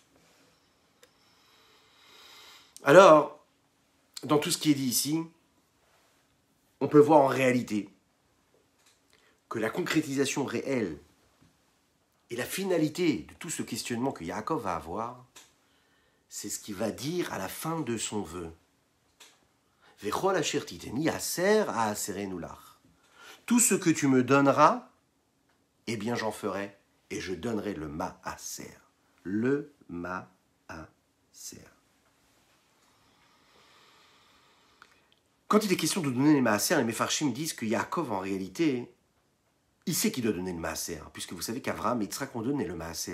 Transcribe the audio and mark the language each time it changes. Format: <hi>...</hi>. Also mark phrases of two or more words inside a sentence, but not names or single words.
<fr>Alors, dans tout ce qui est dit ici, on peut voir en réalité que la concrétisation réelle et la finalité de tout ce questionnement que Yaakov va avoir, c'est ce qu'il va dire à la fin de son vœu.</fr> <he>וכל אשר תתן לי עשר אעשרנו לך.</he> <fr>Tout ce que tu me donneras, eh bien j'en ferai, et je donnerai le maaser. Le maaser. Quand il est question de donner les maaser, les Mefarshim disent que Yaakov, en réalité, il sait qu'il doit donner le maaser, puisque vous savez qu'Avraham et Yitzhak ont donné le maaser.</fr>